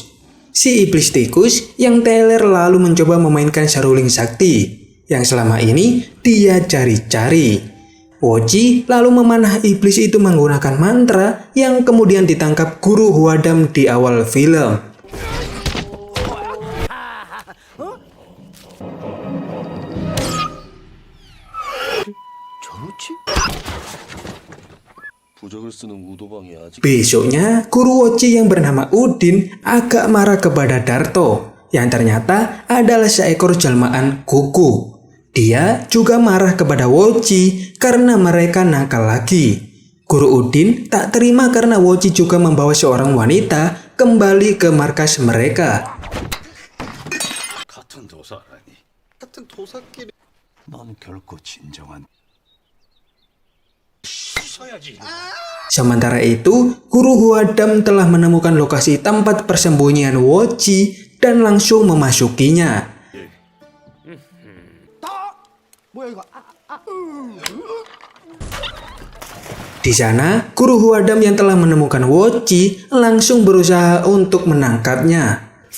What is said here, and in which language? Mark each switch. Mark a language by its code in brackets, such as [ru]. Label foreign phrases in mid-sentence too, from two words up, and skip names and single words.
[id] Si iblis tikus yang teler lalu mencoba memainkan seruling sakti yang selama ini dia cari-cari. Woji lalu memanah iblis itu menggunakan mantra yang kemudian ditangkap guru Hwadam di awal film. [ko] 부적을 쓰는 우도방이 아직 [id] Besoknya, guru Woji yang bernama Udin agak marah kepada Darto, yang ternyata adalah seekor jelmaan kuku. Dia juga marah kepada Woji karena mereka nakal lagi. Guru Udin tak terima karena Woji juga membawa seorang wanita kembali ke markas mereka. [ko] 같은 도사라니. 같은 도사끼리. 넌 결코 진정한 [id] Sementara itu, guru Hwadam telah menemukan lokasi tempat persembunyian Woji dan langsung memasukinya. Di sana, guru Hwadam yang telah menemukan Woji langsung berusaha untuk menangkapnya.